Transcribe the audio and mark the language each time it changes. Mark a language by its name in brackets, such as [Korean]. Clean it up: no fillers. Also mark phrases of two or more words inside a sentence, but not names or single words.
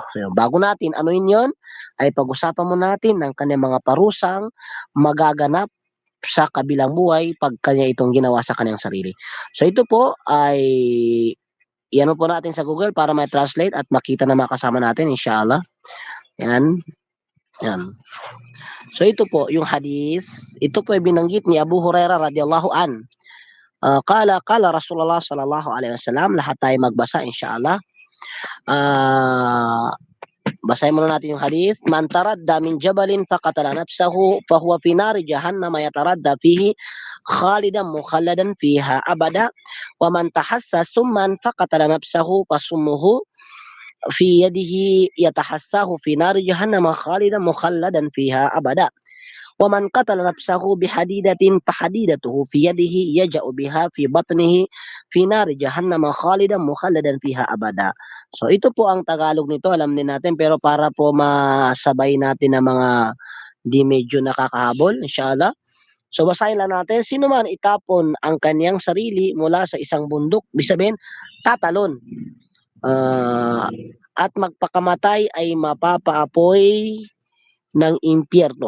[Filipino] So, bago natin anuin yon, ay pag-usapan mo natin ng kanyang mga parusang magaganap sa kabilang buhay pag kanya itong ginawa sa kanyang sarili. So ito po ay iano po natin sa Google para ma-translate at makita na makasama natin, inshallah. Yan. Yan. So ito po yung hadith, ito po ay binanggit ni Abu Hurairah [Arabic] رضي الله عن. قال رسول الله صلى الله عليه وسلم, [Filipino] lahat tayo magbasa, inshallah. Basahin muna natin yung hadith. [Arabic] من تردى من جبل فقتل نفسه فهو في نار جهنم يتردى فيه خالدا مخلدا فيها أبدا ومن تحسى سما فقتل نفسه فسمه في يده يتحساه في نار جهنم خالدا مخلدا فيها أبدا ومن قتل نفسه بحديدة فحديدته في يده يجأ بها في بطنه في نار جهنم خالدا مخلدا فيها أبدا. [Filipino] So ito po ang Tagalog nito, alam din natin, pero para po masabay natin ang mga di medyo nakakahabol, inshallah. So basahin lang natin, sino man itapon ang kanyang sarili mula sa isang bundok, ibig sabihin, tatalon. At magpakamatay ay mapapaapoy ng impyerno.